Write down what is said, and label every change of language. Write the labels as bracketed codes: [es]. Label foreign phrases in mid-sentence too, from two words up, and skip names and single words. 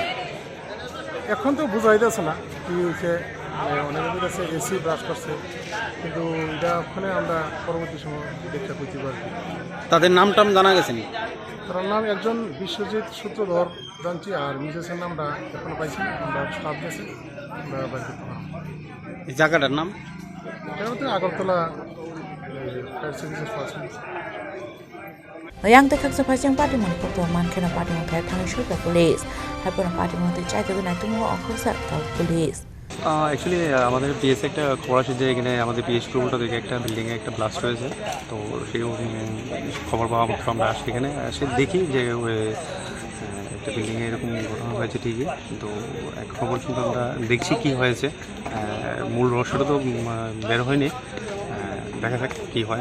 [bn] এখন তো বোঝা যাচ্ছে না কি হয়েছে অনেকের কাছে এসি ব্রাশ করছে কিন্তু এটা ওখানে আমরা পরবর্তী সময় দেখতে করতে পারি তাদের নাম টাম জানা গেছে নি তার নাম একজন বিশ্বজিৎ সূত্রধর জানছি আর মিসেসের নামটা এখনো পাইছি না আমরা স্টাফ গেছে আমরা বাড়ি করতে পারলাম এই জায়গাটার নাম এটা হচ্ছে আগরতলা ফায়ার সার্ভিসের পাশে [trp] Yang tekak sepasang pati mon kokto man kena pati mon kaya thang shoda police haipona pati mon te chai tegu na tumo okhorsa tau police [bn] অ্যাকচুয়ালি আমাদের পিএস একটা খবর আসে যে এখানে আমাদের পিএস প্রোটা থেকে একটা বিল্ডিংয়ে একটা ব্লাস্ট হয়েছে তো সেই খবর পাওয়া মাত্র আমরা আসি এখানে এসে দেখি যে একটা বিল্ডিংয়ে এরকম ঘটনা হয়েছে ঠিকই তো এক খবর কিন্তু আমরা দেখছি কি হয়েছে মূল রহস্যটা তো বের হয়নি দেখা যাক কী হয়